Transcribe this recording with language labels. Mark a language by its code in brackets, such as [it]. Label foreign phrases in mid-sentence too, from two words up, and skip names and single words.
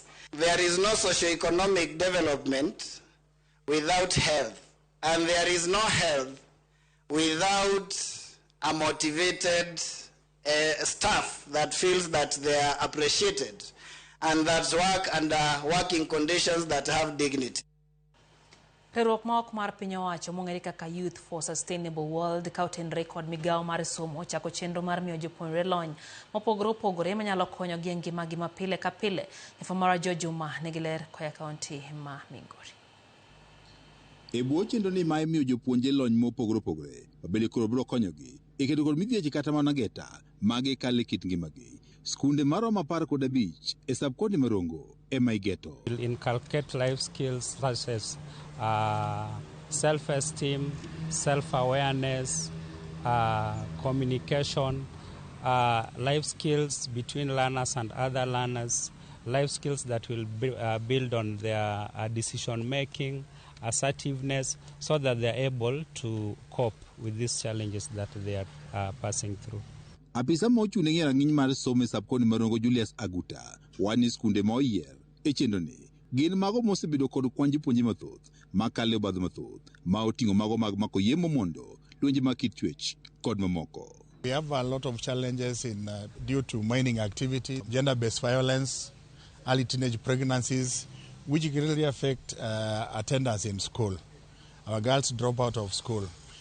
[en] There is no socio-economic development without health, and there is no health without a motivated staff that feels that they are appreciated and that work under working conditions that have dignity. [luo] Riwruok ma ok mar piny owacho mong'ere kaka Youth for Sustainable World kauten record migao mar somo chako chenro mar miyo jopuonjre lony mopogore opogore manyalo konyogi e ngimagi ma pile ka pile. Nyafamara Jojuma nigi ler koya kaunti ma Migori. E bwo chenro ni ma imiyo jopuonjre lony mopogore opogore mabende koro biro konyogi e keto kod midhieche kata mana geta magi kale kit ngimagi. Skunde maromo 15 e subcounty ma Rongo ema igeto. [en] Inculcate life skills such as self-esteem, self-awareness, communication, life skills between learners and other learners, life skills that will build on their decision-making, assertiveness, so that they are able to cope with these challenges that they are passing through. [luo] Apisa ma ochung' ne rang'iny mar somo e subcounty ma Rongo Julius Aguta wani skunde ma oyier e chenro ni gin mago mosebedo kod kwan jopuonje mathoth makalo e obadho mathoth ma oting'o mago mag mako yemo mondo lwenje mag kit chwech kod mamoko. [en] We have a lot of challenges due to mining activity, gender-based violence, early teenage pregnancies, which really affect attendance in school. Our girls drop out of school.